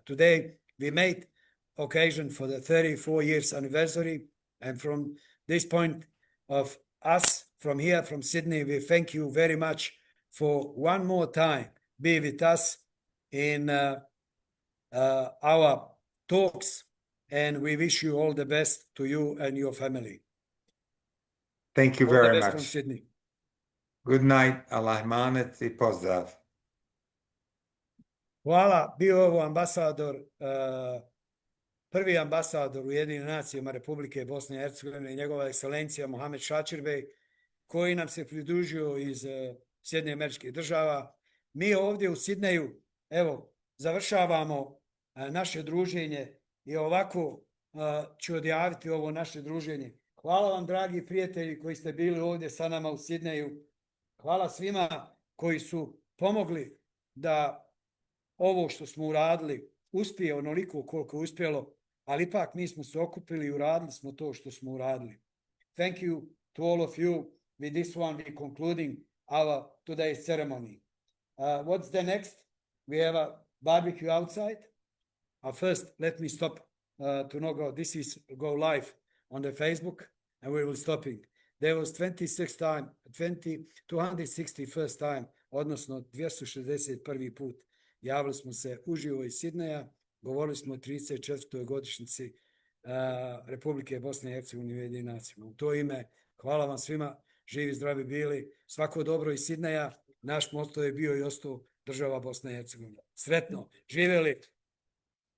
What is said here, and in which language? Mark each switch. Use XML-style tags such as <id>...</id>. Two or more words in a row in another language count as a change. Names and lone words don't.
<en>Today, we made occasion for the 34 years anniversary, and from this point of us, from here, from Sydney, we thank you very much for one more time be with us in our talks, and we wish you all the best to you and your family. Thank you All the very best much. from Sydney. Good night,</en> <bs>Allah Manet I pozdrav. Hvala, bio ovo ambasador, prvi ambasador Ujedinjenih nacijama Republike Bosne i Hercegovine, njegova ekscelencija Muhamed Sacirbej, koji nam se pridružio iz Sjedinjenih Američkih Država. Mi ovdje u Sidneju, evo, završavamo naše druženje i ovako ću odjaviti ovo naše druženje. Hvala vam, dragi prijatelji koji ste bili ovdje sa nama u Sidneju. Hvala svima koji su pomogli da ovo što smo uradili uspije onoliko koliko je uspjelo, ali ipak mi smo se okupili i uradili smo to što smo uradili.</bs> <en>Thank you to all of you. With this one, we concluding our today's ceremony. What's the next? We have a barbecue outside. First, let me stop to not go. This is go live on the Facebook, and we will stopping. There was 261st time,</en> <bs>odnosno 261. put. Javili smo se uživo iz Sidneja, govorili smo o 34. godišnjici Republike Bosne i Hercegovine i Ujedinjenih nacija. U to ime, hvala vam svima, živi, zdravi bili, svako dobro iz Sidneja, naš moto je bio i ostao država Bosne i Hercegovine.</bs>